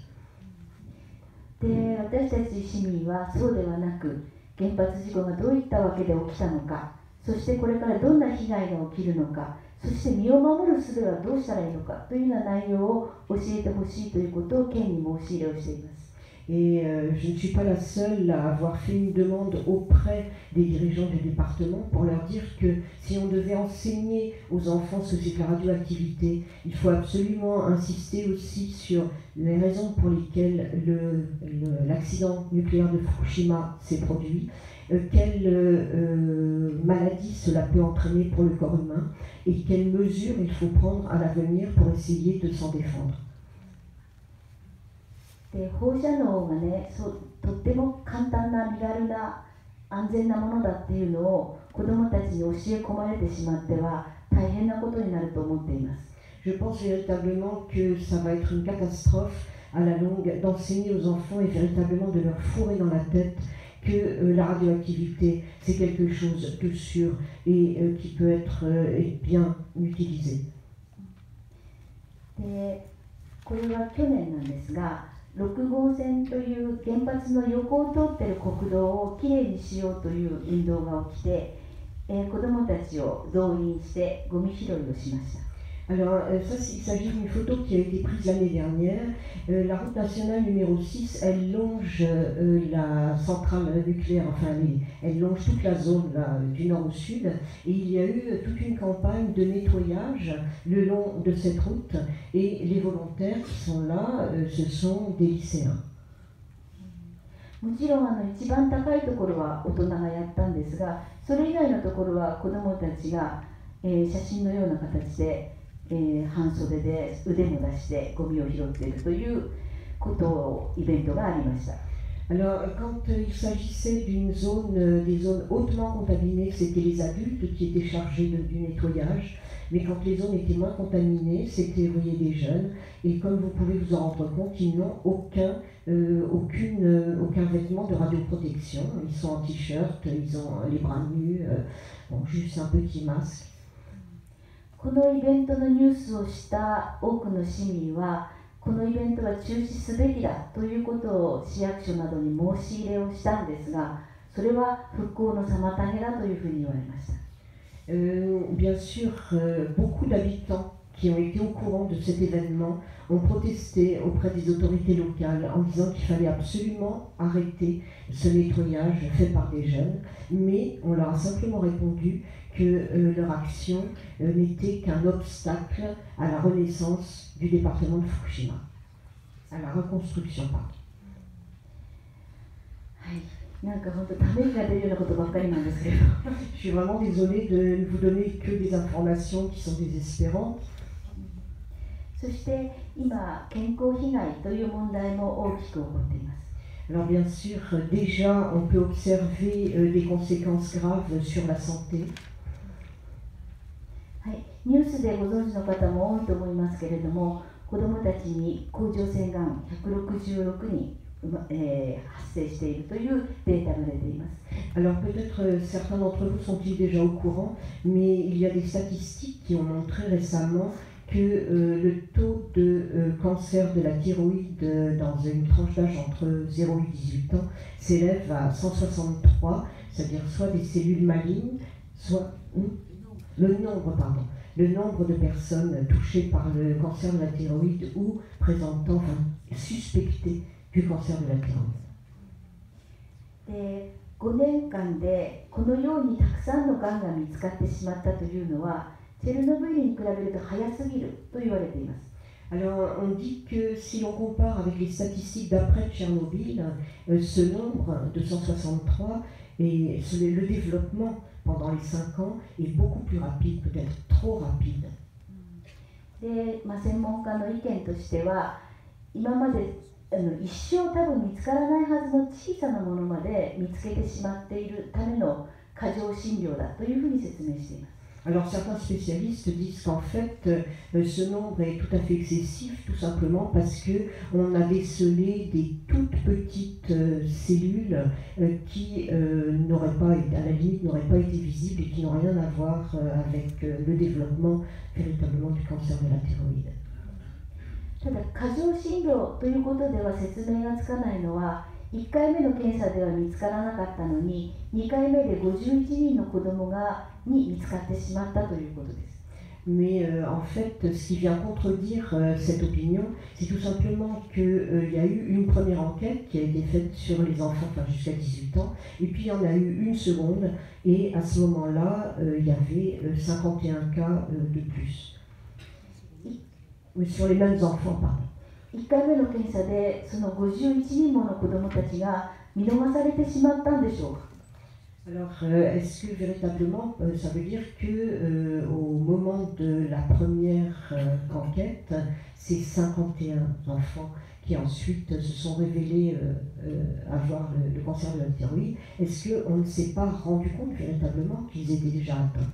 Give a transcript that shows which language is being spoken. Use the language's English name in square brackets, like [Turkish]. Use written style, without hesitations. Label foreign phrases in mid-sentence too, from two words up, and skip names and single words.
[Japanese] で、私たち市民はそうではなく、原発事故がどういったわけで起きたのか、そしてこれからどんな被害が起きるのか、そして身を守る術はどうしたらいいのかというような内容を教えてほしいということを県に申し入れをしています。 [French] Et je ne suis pas la seule à avoir fait une demande auprès des dirigeants du département pour leur dire que si on devait enseigner aux enfants ce que c'est que la radioactivité, il faut absolument insister aussi sur les raisons pour lesquelles l'accident nucléaire de Fukushima s'est produit, quelles maladies cela peut entraîner pour le corps humain et quelles mesures il faut prendre à l'avenir pour essayer de s'en défendre. [Japanese] で、放射能がね、とっても簡単な身軽な安全なものだっていうのを子どもたちに教え込まれてしまっては大変なことになると思っています。 [French] Je pense véritablement que ça va être une catastrophe à la longue d'enseigner aux enfants et véritablement de leur fourrer dans la tête que la radioactivité c'est quelque chose de sûr et qui peut être bien utilisé. [Japanese] で、これは去年なんですが、6号線という原発の横を通っている国道をきれいにしようという運動が起きて、子どもたちを動員してゴミ拾いをしました。 [French] Alors, ça, il s'agit d'une photo qui a été prise l'année dernière. La route nationale numéro 6, elle longe la centrale nucléaire, enfin, elle longe toute la zone là, du nord au sud. Et il y a eu toute une campagne de nettoyage le long de cette route. Et les volontaires qui sont là, ce sont des lycéens. [Japanese] もちろん一番高いところは大人がやったんですが、それ以外のところは子どもたちが、写真のような形で半袖で腕も出してゴミを拾っているということをイベントがありました。 [French] Alors, quand il s'agissait des zones hautement contaminées, c'était les adultes qui étaient chargés du nettoyage. Mais quand les zones étaient moins contaminées, c'était, vous voyez, des jeunes. Et comme vous pouvez vous en rendre compte, ils n'ont aucun vêtement de radioprotection. Ils sont en t-shirt, ils ont les bras nus, juste un petit masque. [Japanese] このイベントのニュースをした多くの市民は、このイベントは中止すべきだということを市役所などに申し入れをしたんですが、それは復興の妨げだというふうに言われました。 [French] Bien sûr, beaucoup d'habitants qui ont été au courant de cet événement ont protesté auprès des autorités locales en disant qu'il fallait absolument arrêter ce nettoyage fait par des jeunes, mais on leur a simplement répondu que leur action n'était qu'un obstacle à la renaissance du département de Fukushima, à la reconstruction, pardon. [Japanese] なんか本当ため息が出るようなことばっかりなんですけど。 [French] Je suis vraiment désolée de ne vous donner que des informations qui sont désespérantes. [Japanese] そして今健康被害という問題も大きく起こっています。 [French] Alors bien sûr, déjà on peut observer des conséquences graves sur la santé. [Japanese] はい、ニュースでご存知の方も多いと思いますけれども、子どもたちに甲状腺がん166人発生しているというデータが出ています。 [French] Alors peut-être certains d'entre vous sont-ils déjà au courant, mais il y a des statistiques qui ont montré récemment que le taux de cancer de la thyroïde dans une tranche d'âge entre 0 et 18 ans s'élève à 163, c'est-à-dire soit des cellules malignes, soit le nombre de personnes touchées par le cancer de la thyroïde ou présentant, suspectées du cancer de la thyroïde. [Japanese] で、5年間でこのようにたくさんのがんが見つかってしまったというのは、チェルノブイリに比べると早すぎると言われています。 [French] Alors, on dit que si l'on compare avec les statistiques d'après Tchernobyl, ce nombre de 163 et le développement pendant les 5 ans est beaucoup plus rapide, peut-être trop rapide. [Japanese] で、専門家の意見としては、今まで一生多分見つからないはずの小さなものまで見つけてしまっているための過剰診療だというふうに説明しています。 [French] Alors certains spécialistes disent qu'en fait ce nombre est tout à fait excessif tout simplement parce que on a décelé des toutes petites cellules qui n'auraient pas, à la limite, n'auraient pas été visibles et qui n'ont rien à voir avec le développement véritablement du cancer de la thyroïde. [Japanese] ただ過剰診療ということでは説明がつかないのは、1回目の検査では見つからなかったのに2回目で51人の子どもに見つかってしまったということです。 [French] Mais en fait, ce qui vient contredire cette opinion, c'est tout simplement qu'il y a eu une première enquête qui a été faite sur les enfants jusqu'à 18 ans, et puis il y en a eu une seconde, et à ce moment-là, il y avait 51 cas de plus. Oui, sur les mêmes enfants, pardon. [Japanese] 1 回目の検査でその51人もの子どもたちが見逃されてしまったんでしょうか。 [French] Alors, est-ce que véritablement, ça veut dire que au moment de la première enquête, ces 51 enfants qui ensuite se sont révélés avoir le cancer de la thyroïde, est-ce qu'on ne s'est pas rendu compte véritablement qu'ils étaient déjà atteints?